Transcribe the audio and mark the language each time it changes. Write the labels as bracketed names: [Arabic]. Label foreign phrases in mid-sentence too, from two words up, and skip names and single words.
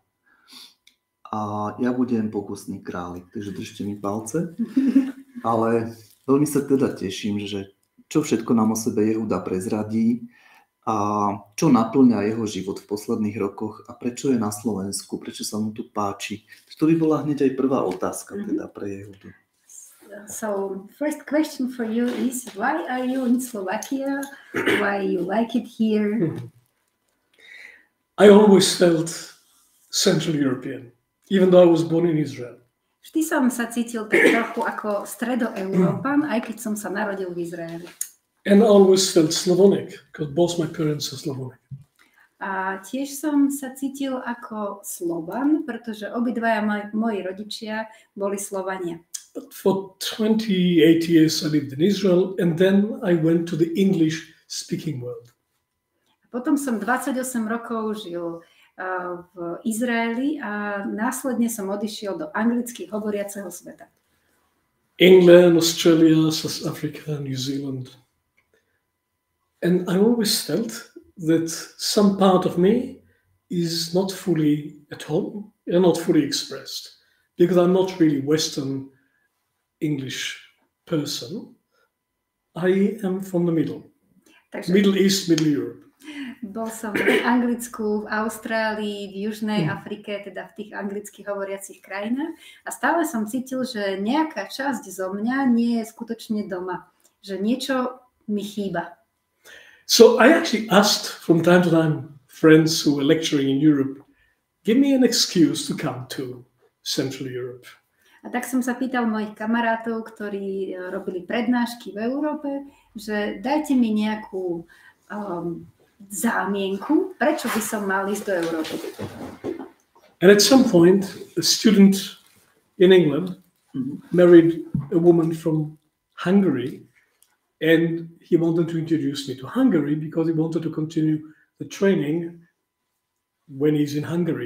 [Slovak] A ja budem pokusný králik, takže držte mi palce. Ale veľmi sa teda teším, že čo všetko nám o sebe Jehuda prezradí a čo naplňa jeho život v posledných rokoch a prečo je na Slovensku, prečo sa mu tu páči. To by bola hneď aj prvá otázka teda pre Jehudu. [English] So first question for you is, why are you in Slovakia? Why you like it here? I always felt Central European, even though I was born in Israel. [Slovak] Vždy som sa cítil tak trochu ako stredoeurópan, aj keď som sa narodil v Izraeli. [English] And I always felt Slavonic, because both my parents are Slavonic. [Slovak] A tiež som sa cítil ako Slovan, pretože obidvaja moji rodičia boli Slovania. [English] But for 28 years I lived in Israel, and then I went to the English-speaking world. [Slovak] Potom som 28 rokov žil v Izraeli a následne som odišiel do anglicky hovoriaceho sveta. [English] England, Australia, South Africa, New Zealand. And I always felt that some part of me is not fully at home and not fully expressed, because I'm not really Western English person. I am from the middle. [Slovak] Takže [English] Middle East, Middle Europe. [Slovak] bol som v Anglicku, v Austrálii, v Južnej Afrike, teda v tých anglicky hovoriacich krajinách a stále som cítil, že nejaká časť zo mňa nie je skutočne doma, že niečo mi chýba. [English] So I actually asked from time to time friends who were lecturing in Europe, give me an excuse to come to Central Europe. [Slovak] A tak som sa pýtal mojich kamarátov, ktorí robili prednášky v Európe, že dajte mi nejakú zámienku, prečo by som mal ísť do Európy. [English] And at some point, a student in England married a woman from Hungary, and he wanted to introduce me to Hungary because he wanted to continue the training when he's in Hungary.